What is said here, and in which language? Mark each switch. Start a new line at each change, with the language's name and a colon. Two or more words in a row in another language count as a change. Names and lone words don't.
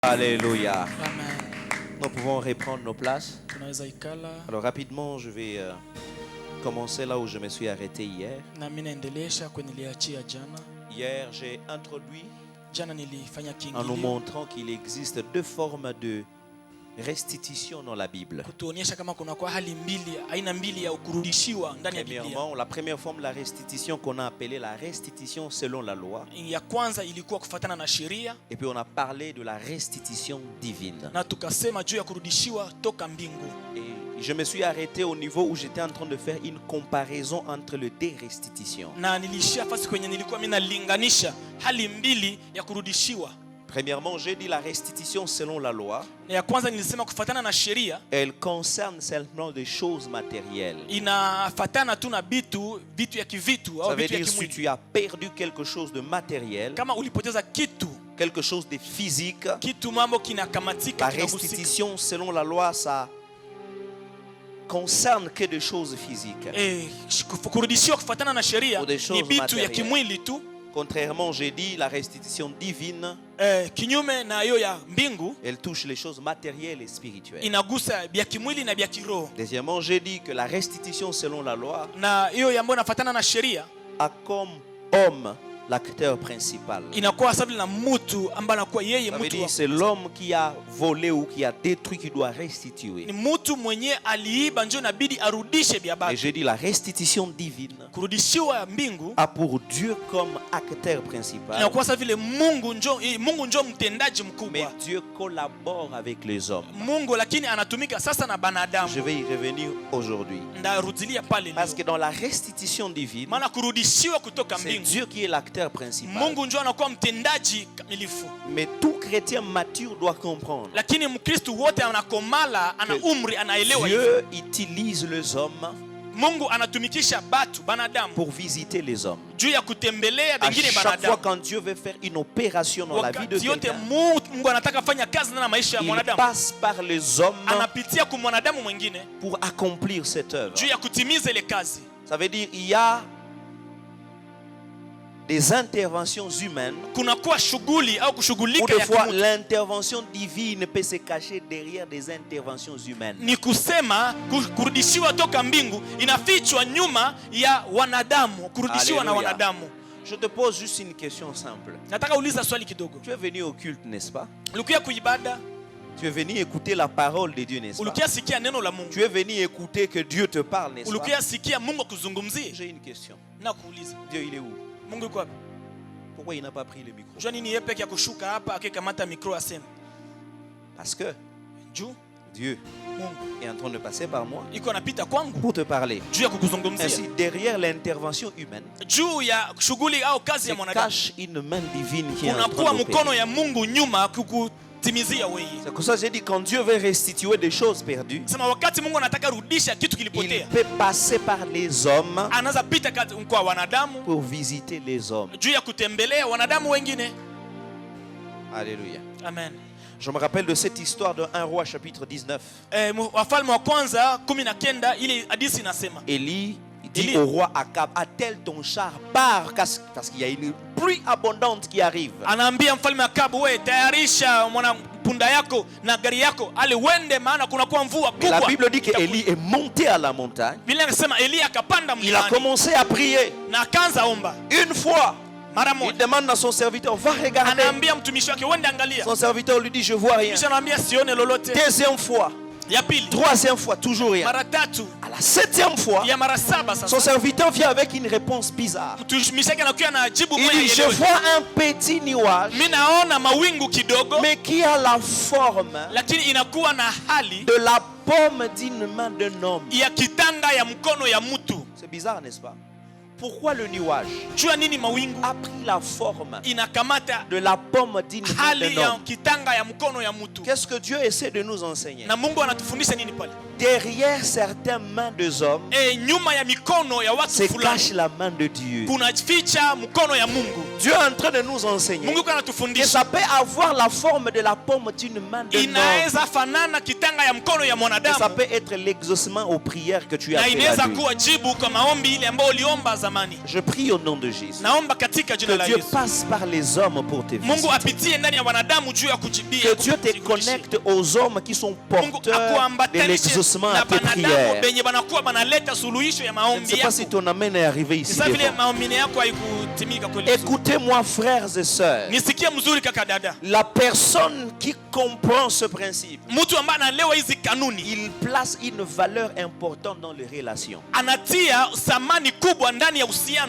French: Alléluia. Amen. Nous pouvons reprendre nos places.
Swahili: Tunaweza ikala.
French: Alors rapidement, je vais commencer là où je me suis arrêté hier.
Swahili: Na mimi naendelesha kwenye niliachia jana.
French: Hier, j'ai introduit
Swahili: Jana nilifanya
French: en nous
Swahili: kiingilio
French: montrant qu'il existe deux formes de restitution dans la Bible.
Swahili: kutuonyesha kama kuna kwa hali mbili, aina mbili ya kurudishiwa ndani ya Biblia.
French: Premièrement, la première forme de la restitution qu'on a appelée la restitution selon la loi.
Swahili: Ya kwanza ilikuwa kufuatana na sheria,
French: Et puis on a parlé de la restitution divine.
Swahili: na tukasema juu ya kurudishiwa toka mbingu.
French: Et je me suis arrêté au niveau où j'étais en train de faire une comparaison entre les deux restitutions.
Swahili: Na nilishia fasi kwenye nilikuwa mimi nalinganisha hali mbili ya kurudishiwa.
French: Premièrement, j'ai dit la restitution selon la loi.
Swahili: Na ya kwanza nilisema kufuatana na sheria,
French: Elle concerne simplement des choses matérielles.
Swahili: inafatana tu na vitu ya kivitu
French: Ça
Swahili: au
French: veut
Swahili: vitu ya
French: dire si
Swahili: kimwili.
French: tu as perdu quelque chose de matériel,
Swahili: Kama ulipoteza kitu,
French: quelque chose de physique,
Swahili: kitu mambo kinakamatika,
French: la
Swahili: kinagusika.
French: restitution selon la loi, ça concerne que des choses physiques.
Swahili: Kurudishiwa kufuatana na sheria
French: Ou des choses
Swahili: ni vitu ya
French: matérielles.
Swahili: kimwili tu.
French: Contrairement, j'ai dit la restitution divine,
Swahili: Kinyume na hiyo ya mbingu,
French: elle touche les choses matérielles et spirituelles.
Swahili: inagusa vya kimwili na vya kiroho.
French: Deuxièmement, j'ai dit que la restitution selon la loi
Swahili: Na hiyo ambayo inafuatana na sheria
French: a comme homme l'acteur principal.
Swahili: inakuwa sababu na mtu ambaye anakuwa yeye
French: Ça veut
Swahili: mtu
French: dire c'est l'homme qui a volé ou qui a détruit qui doit restituer.
Swahili: ni mtu mwenye aliiba, ndio inabidi arudishe vya
French: Et
Swahili: baba.
French: j'ai dit la restitution divine
Swahili: Kurudishiwa ya mbingu
French: a pour Dieu comme acteur principal.
Swahili: inakuwa sababu vile Mungu ndio mtendaji
French: Mais
Swahili: mkubwa.
French: Dieu collabore avec les hommes.
Swahili: Mungu lakini anatumika sasa na
French: Je
Swahili: banadamu.
French: vais y revenir aujourd'hui.
Swahili: Ndarudilia pale
French: Parce
Swahili: leo.
French: que dans la restitution divine,
Swahili: Maana kurudishiwa kutoka
French: c'est
Swahili: mbingu,
French: Dieu qui est l'acteur principal.
Swahili: Mungu ndio anakuwa mtendaji kamilifu.
French: Mais tout chrétien mature doit comprendre
Swahili: Lakini Mkristo wote anakomala, ana umri, anaelewa hivi.
French: Dieu utilise les hommes
Swahili: Mungu anatumikisha batu banadamu
French: pour visiter les hommes.
Swahili: juu ya kutembelea
French: À
Swahili: wengine
French: chaque fois
Swahili: banadamu.
French: quand Dieu veut faire une opération dans la vie de
Swahili: Wakati yote
French: quelqu'un,
Swahili: Mungu anataka fanya kazi na maisha ya
French: il
Swahili: mwanadamu,
French: passe par les hommes
Swahili: anapitia kwa mwanadamu mwingine
French: pour accomplir cette œuvre.
Swahili: juu ya kutimiza ile kazi.
French: Ça veut dire il y a des interventions humaines
Swahili: Kuna kuwa shughuli au
French: ou
Swahili: kushughulika
French: des
Swahili: ya
French: fois
Swahili: kimutu.
French: l'intervention divine peut se cacher derrière des interventions humaines.
Swahili: Ni kusema kurudishiwa toka mbingu inafichwa nyuma ya wanadamu, kurudishiwa na
French: Alléluia.
Swahili: wanadamu.
French: Je te pose juste une question simple.
Swahili: Nataka uliza swali kidogo.
French: Tu es venu au culte, n'est-ce pas?
Swahili: Ulikuja kuibada,
French: Tu es venu écouter la parole de Dieu, n'est-ce pas?
Swahili: ulikuja sikia neno la Mungu,
French: Tu es venu écouter que Dieu te parle, n'est-ce pas?
Swahili: ulikuja sikia Mungu akuzungumzie.
French: J'ai une question.
Swahili: Na kuuliza,
French: Dieu, il est où?
Swahili: Mungu yuko wapi?
French: Pourquoi il n'a pas pris le micro?
Swahili: Jua nini yeye peke ya kushuka hapa akikamata mikro aseme?
French: Parce que
Swahili: Juu
French: Dieu
Swahili: Mungu
French: est en train de passer par moi
Swahili: iko anapita kwangu
French: pour te parler.
Swahili: juu ya kukuzungumzia.
French: Ainsi, derrière l'intervention humaine,
Swahili: Juu ya shughuli au kazi
French: se
Swahili: ya mwanadamu
French: cache une main divine qui est en
Swahili: kunakuwa
French: train d'opérer.
Swahili: mkono ya Mungu nyuma kukutimizia wewe.
French: C'est pour ça que j'ai dit quand Dieu veut restituer des choses perdues,
Swahili: Sema wakati Mungu anataka rudisha kitu
French: il
Swahili: kilipotea,
French: peut passer par les hommes
Swahili: anaanza pita kwa wanadamu
French: pour visiter les hommes.
Swahili: juu ya kutembelea wanadamu wengine.
French: Alléluia. Amen. Je me rappelle de cette histoire de 1 roi chapitre 19.
Swahili: Wafalme wa kwanza 19 ile hadithi inasema
French: Élie dit
Swahili: Élie.
French: au roi Akab, attelle ton char, pars, parce qu'il y a une pluie abondante qui arrive.
Swahili: anaambia mfalme Akabu, wewe tayarisha mwana punda yako na gari yako ale wende, maana kuna kuwa mvua
French: Et la
Swahili: kubwa.
French: Bible dit qu'Élie est monté à la montagne.
Swahili: Biblia inasema Elia akapanda
French: Il a
Swahili: mlimani
French: commencé à prier.
Swahili: na akaanza omba
French: Une fois,
Swahili: mara
French: il
Swahili: moja.
French: demande à son serviteur, va regarder.
Swahili: Anaambia mtumishi wake wende angalia.
French: Son serviteur lui dit, je vois rien.
Swahili: Kisha anaambia sione lolote.
French: Deuxième fois,
Swahili: Ya pili,
French: troisième fois, toujours rien.
Swahili: mara tatu,
French: À la septième fois,
Swahili: ya mara saba.
French: son
Swahili: Sasa
French: serviteur vient avec une réponse bizarre.
Swahili: mtumishi wake anakuja na jibu
French: Il
Swahili: moja
French: dit, je
Swahili: elewe.
French: vois un petit nuage,
Swahili: Mimi naona mawingu kidogo,
French: mais qui a la forme
Swahili: lakini inakuwa na hali
French: de la paume d'une main d'un homme.
Swahili: ya kitanga ya mkono ya mtu.
French: C'est bizarre, n'est-ce pas? Pourquoi le nuage
Swahili: Jua nini mawingu
French: a pris la forme
Swahili: inakamata
French: de la paume d'une main
Swahili: hali
French: d'un
Swahili: ya
French: homme?
Swahili: kitanga ya mkono ya mtu?
French: Qu'est-ce que Dieu essaie de nous enseigner?
Swahili: Na Mungu anatufundisha nini pale?
French: Derrière certaines mains des hommes
Swahili: Nyuma ya mikono ya watu
French: se
Swahili: fulani
French: cache la main de Dieu.
Swahili: kuna ficha mkono ya Mungu.
French: Dieu est en train de nous enseigner
Swahili: Mungu
French: que
Swahili: anatufundisha
French: ça peut avoir la forme de la paume d'une main d'un homme.
Swahili: inaweza fanana kitanga ya mkono ya
French: Et ça
Swahili: mwanadamu,
French: peut être l'exaucement aux prières que tu as
Swahili: na
French: fait
Swahili: inaweza
French: à lui.
Swahili: kuwa jibu kwa maombi ile ambayo uliomba zamani.
French: Je prie au nom de Jésus.
Swahili: Naomba katika jina
French: Que
Swahili: la
French: Dieu
Swahili: Yesu,
French: passe par les hommes pour te
Swahili: Mungu
French: visiter.
Swahili: apitie ndani ya wanadamu juu ya kujibia.
French: Que Dieu te connecte aux hommes qui sont
Swahili: Mungu
French: porteurs de
Swahili: akuambatanishe
French: l'exaucement à
Swahili: na
French: tes
Swahili: banadamu
French: prières.
Swahili: benye banakuwa banaleta suluhisho ya
French: Je ne
Swahili: maombi
French: sais pas si
Swahili: yako.
French: ton amen est arrivé ici
Swahili: Sasa vile
French: devant.
Swahili: maombi yako haikutimika kweli.
French: Écoutez-moi, frères et sœurs.
Swahili: Nisikie mzuri kaka dada.
French: La personne qui comprend ce principe,
Swahili: Mtu ambaye anaelewa hizi kanuni
French: il place une valeur importante dans les relations.
Swahili: anatia thamani kubwa ndani ya uhusiano,